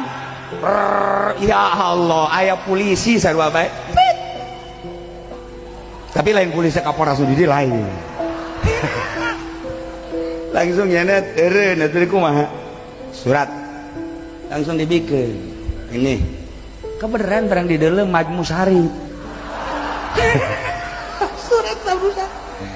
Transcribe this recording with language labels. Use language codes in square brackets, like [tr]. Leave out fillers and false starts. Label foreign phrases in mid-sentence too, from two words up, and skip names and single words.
[su] Ya Allah, aya polisi sarua bae. Tapi lain polisi Kapolres di lain. Langsung nyanet eureun atuh kumaha? Surat langsung dibikeun. [id] Ini kebenaran barang di dalam Majmu Syarif. [su] Surat